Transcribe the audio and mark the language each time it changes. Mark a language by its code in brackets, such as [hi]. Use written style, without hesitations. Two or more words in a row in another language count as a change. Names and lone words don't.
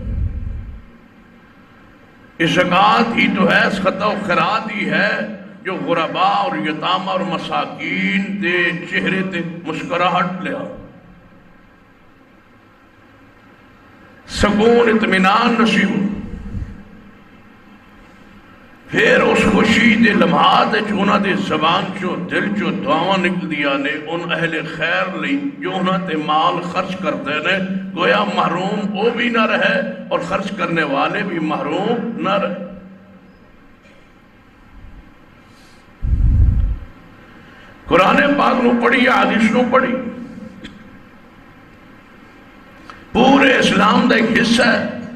[ur] یہ زکوٰۃ ہی تو ہے، صدقہ و خیرات ہی ہے جو غرباء اور یتامہ اور مساکین [pa] دے چہرے تے مسکراہٹ لیا، [ur] سکون اطمینان نصیب ہو۔ [pa] پھر اس خوشی دے لمحات انہاں دے زبان چو دل چو دعاواں نکل دیا نے ان اہل خیر لئی جو انہاں تے مال خرچ کرتے نے، [ur] گویا محروم وہ بھی نہ رہے [pa] اور خرچ کرنے والے بھی محروم نہ رہے۔ قرآن پاک نو پڑھی یا حدیث نو پڑھی، پورے اسلام دا ایک حصہ ہے۔